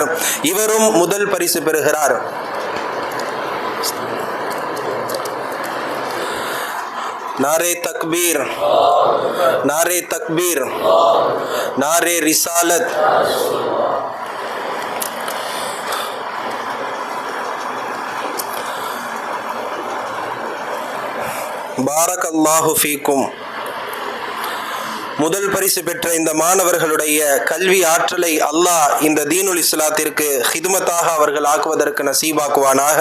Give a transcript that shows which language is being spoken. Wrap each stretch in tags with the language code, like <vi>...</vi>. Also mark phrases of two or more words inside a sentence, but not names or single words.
<ta>இவரும் முதல் பரிசு பெறுகிறார்.</ta> <ur>نعرۂ تکبیر، نعرۂ تکبیر، نعرۂ رسالت.</ur> <ar>بارك الله فيكم.</ar> <ta>முதல் பரிசு பெற்ற இந்த மாணவர்களுடைய கல்வி ஆற்றலை அல்லாஹ் இந்த தீனுல் இஸ்லாத்திற்கு ஹிதுமத்தாக அவர்கள் ஆக்குவதற்கு நசீபாக்குவானாக.</ta>